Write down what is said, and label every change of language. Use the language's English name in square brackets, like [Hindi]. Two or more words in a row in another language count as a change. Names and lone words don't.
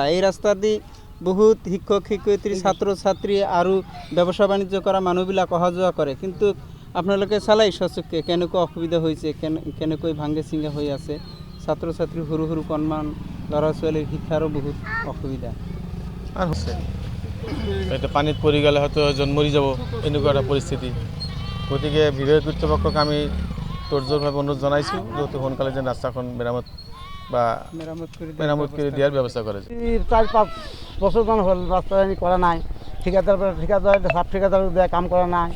[Assamese] এই ৰাস্তা দি বহুত শিক্ষক শিক্ষয়িত্ৰী ছাত্ৰ ছাত্ৰী আৰু ব্যৱসায় বাণিজ্য কৰা মানুহবিলাক অহা যোৱা কৰে। কিন্তু আপোনালোকে চালাই সচক্ষে কেনেকুৱা অসুবিধা হৈছে, কেনেকৈ ভাঙে চিঙা হৈ আছে। ছাত্ৰ ছাত্ৰী সৰু সৰু কণমান ল'ৰা ছোৱালীৰ শিক্ষাৰো বহুত অসুবিধা। [Bangla] আর হচ্ছে [Assamese] এটা পানীত পৰি গ'লে হয়তো এজন মৰি যাব, এনেকুৱা এটা পৰিস্থিতি। গতিকে বিভাগীয় কৰ্তৃপক্ষক আমি তৰ্জনভাৱে অনুৰোধ জনাইছোঁ যত সোনকালে যেন ৰাস্তাখন মেৰামত কৰি দিয়াৰ ব্যৱস্থা কৰে। 4-5 বছৰমান হ'ল ৰাস্তা কৰা নাই। ঠিকাদাৰ সাব ঠিকাদাৰ কাম কৰা নাই।